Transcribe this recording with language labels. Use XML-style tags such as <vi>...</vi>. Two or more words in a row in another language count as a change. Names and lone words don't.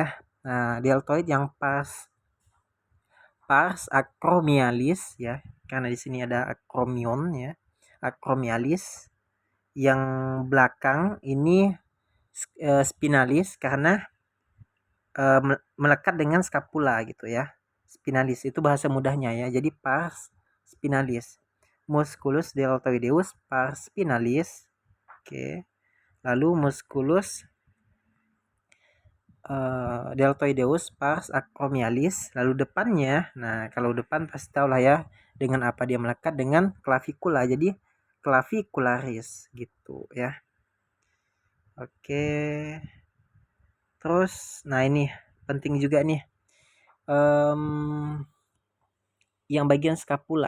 <id>Nah, deltoid yang</id> <la>pars acromialis</la> <id>ya. Karena di sini ada acromion ya. Acromialis. Yang belakang ini spinalis karena melekat dengan scapula gitu ya. Spinalis itu bahasa mudahnya ya. Jadi</id> <la>pars spinalis. Musculus deltoideus pars spinalis.</la> <id>Oke. Lalu</id> <la>musculus deltoideus pars acromialis.</la> <id>Lalu depannya, nah kalau depan pasti tahu lah ya dengan apa dia melekat, dengan clavicula. Jadi clavicularis gitu ya. Oke. Terus, nah ini penting juga nih. Yang bagian scapula.</id>